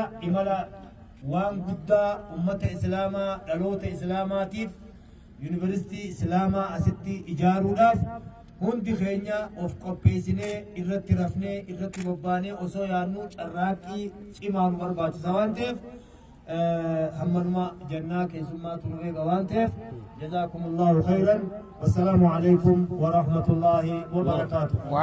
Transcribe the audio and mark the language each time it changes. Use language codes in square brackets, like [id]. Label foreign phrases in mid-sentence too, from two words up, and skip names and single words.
[om] Imala waan guddaa ummata Islaamaa dhaloota Islaamaatiif yuunivarsiitii Islaamaa asitti ijaaruudhaaf hundi keenya of qopheessinee irratti rafnee irratti bobbaanee osoo yaannu carraaqqii cimaa nu barbaachisa waan ta'eef hammanuma jannaa keessummaa tunu eega waan ta'eef [ar] جزاكم الله خيرا والسلام عليكم ورحمة الله وبركاته.